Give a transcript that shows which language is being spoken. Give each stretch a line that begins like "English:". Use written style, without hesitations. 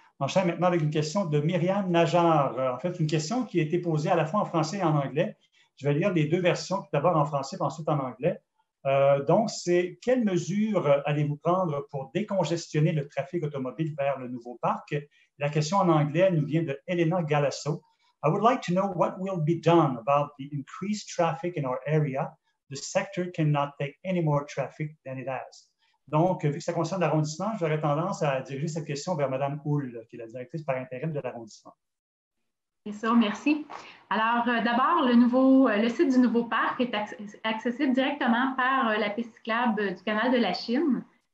French: On enchaîne maintenant avec une question de Myriam Najar. En fait, une question qui a été posée à la fois en français et en anglais. Je vais lire les deux versions, tout d'abord en français, puis ensuite en anglais. Donc, c'est quelles mesures allez-vous prendre pour décongestionner le trafic automobile vers le nouveau parc? La question en anglais nous vient de Elena Galasso.
English: I would like to know what will be done about the increased traffic in our area. The sector cannot take any more traffic than it has.
French: Donc, vu que ça concerne l'arrondissement, j'aurais tendance à diriger cette question vers Mme Houle, qui est la directrice par intérim de l'arrondissement. C'est ça, merci. Alors, d'abord, le site du nouveau parc est accessible directement par la piste cyclable du canal de la Chine.